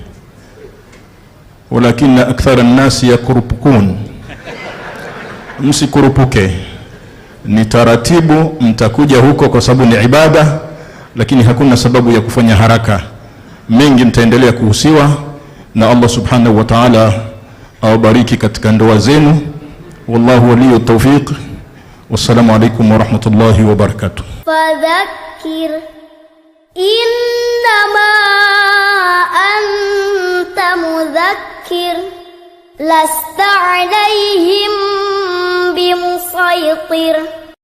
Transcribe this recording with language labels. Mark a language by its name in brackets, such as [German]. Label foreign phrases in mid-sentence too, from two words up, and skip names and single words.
[Arabic] ولكن أكثر الناس يكروبكون, msikurupuke. [Swahili] Ni taratibu, mtakuja huko kwa sababu ni ibada, lakini hakuna sababu ya kufanya haraka. Mengi mtaendelea kuhusiwa na Allah [Arabic] سبحانه وتعالى [Swahili] awabariki katika ndoa zenu. [Arabic] والله ولي التوفيق. والسلام عليكم ورحمة الله وبركاته. فذكر إنما أنت مذكر لست عليهم بمصيطر.